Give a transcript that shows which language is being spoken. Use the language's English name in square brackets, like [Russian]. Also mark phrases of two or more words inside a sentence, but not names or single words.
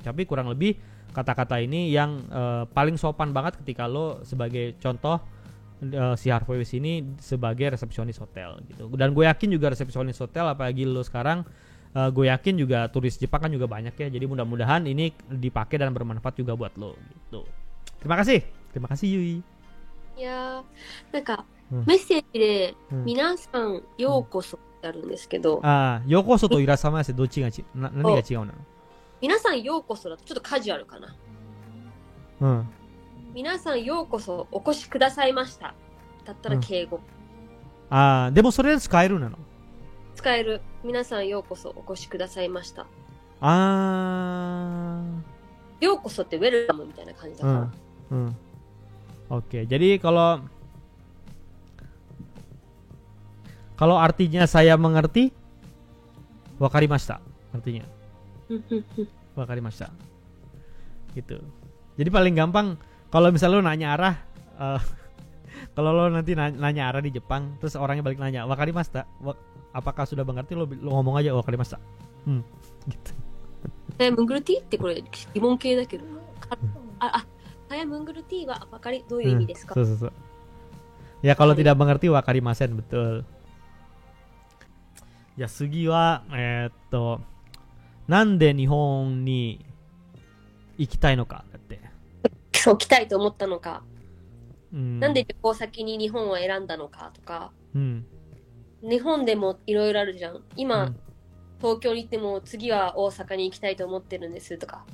[Indonesian] Tapi kurang lebih kata-kata ini yang paling sopan banget ketika lo sebagai contoh si Harvey Wise ini sebagai resepsionis hotel gitu. Dan gue yakin juga resepsionis hotel apalagi lo sekarang, gue yakin juga turis Jepang kan juga banyak ya. Jadi mudah-mudahan ini dipakai dan bermanfaat juga buat lo gitu. Terima kasih Yui. [Japanese] いやー、なんか、うんメッセージで、うん皆さん、ようこそってあるんですけど、ようこそといらっしゃいませ、どっちが何が違うの？皆さん、ようこそだとちょっとカジュアルかな。うん。皆さん、ようこそお越しくださいました。だったら敬語。でもそれ使えるなの？使える。皆さん、ようこそお越しくださいました。ようこそってウェルカムみたいな感じだから。 [Indonesian] Oke, jadi kalau artinya saya mengerti, wakarimashita artinya. Wakarimashita. Gitu. Jadi paling gampang kalau misalnya lo nanya arah, kalau lo nanti nanya arah di Jepang, terus orangnya balik nanya wakarimashita, apakah sudah mengerti, lo ngomong aja wakarimashita. Gitu. Saya mengerti [Japanese] ってこれ疑問形だけど。 [Indonesian] saya mengerti [Japanese] wa wakari どういう意味ですか? So. [Indonesian] Ya kalau tidak mengerti wakarimasen, betul. [Japanese] やすぎはなんで日本に行きたいのかだって。そう来たいと思ったのか。なんで旅行先に日本を選んだのかとか。日本でもいろいろあるじゃん。今、東京に行っても次は大阪に行きたいと思ってるんですとか。